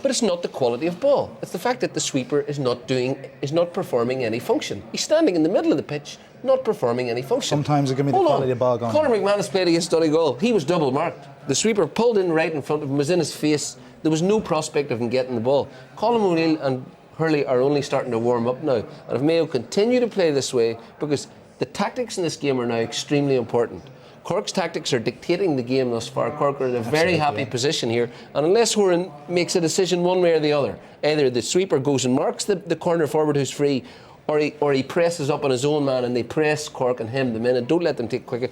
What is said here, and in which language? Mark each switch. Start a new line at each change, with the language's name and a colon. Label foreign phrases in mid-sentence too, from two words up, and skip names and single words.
English: But it's not the quality of ball. It's the fact that the sweeper is not performing any function. He's standing in the middle of the pitch, not performing any function. Sometimes it can be the quality of ball going. Conor McManus played against Donegal. He was double marked. The sweeper pulled in right in front of him, was in his face. There was no prospect of him getting the ball. Colm O'Neill and Hurley are only starting to warm up now. And if Mayo continue to play this way, because the tactics in this game are now extremely important. Cork's tactics are dictating the game thus far. Cork are in a very happy position here, and unless Horan makes a decision one way or the other, either the sweeper goes and marks the corner forward who's free, or he presses up on his own man and they press Cork and him the minute. Don't let them take quicker.